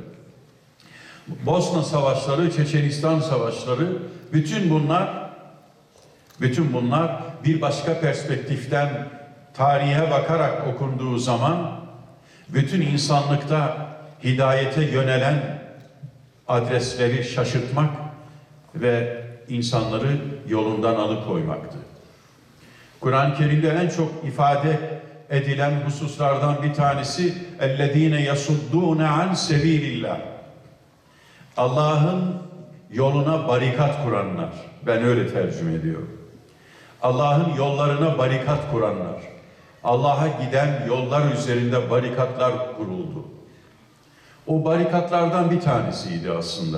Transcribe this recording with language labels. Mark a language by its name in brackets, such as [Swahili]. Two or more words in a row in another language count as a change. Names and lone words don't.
[Turkish] Bosna savaşları, Çeçenistan savaşları, bütün bunlar bir başka perspektiften tarihe bakarak okunduğu zaman bütün insanlıkta hidayete yönelen adresleri şaşırtmak ve insanları yolundan alıkoymaktı. Kur'an-ı Kerim'de en çok ifade edilen hususlardan bir tanesi [Arabic] اَلَّذ۪ينَ يَسُدُّونَ عَنْ سَب۪يلِ اللّٰهِ [Turkish] Allah'ın yoluna barikat kuranlar. Ben öyle tercüme ediyorum. Allah'ın yollarına barikat kuranlar. Allah'a giden yollar üzerinde barikatlar kuruldu. O barikatlardan bir tanesiydi aslında.